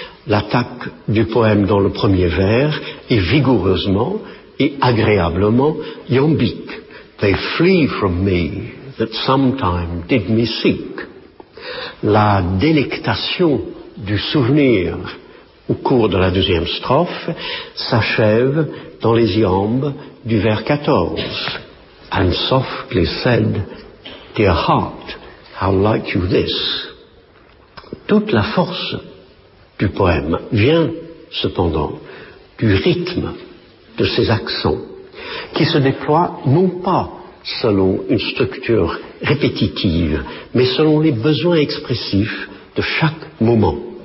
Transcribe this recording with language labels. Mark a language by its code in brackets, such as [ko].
[fr] L'attaque du poème dans le premier vers est vigoureusement et agréablement iambique. [en] They flee from me that sometime did me seek. [fr] La délectation du souvenir au cours de la deuxième strophe, s'achève dans les iambes du vers 14. [en] And softly said, dear heart, how like you this? [fr] Toute la force du poème vient cependant du rythme de ses accents qui se déploient non pas selon une structure répétitive mais selon les besoins expressifs de chaque moment.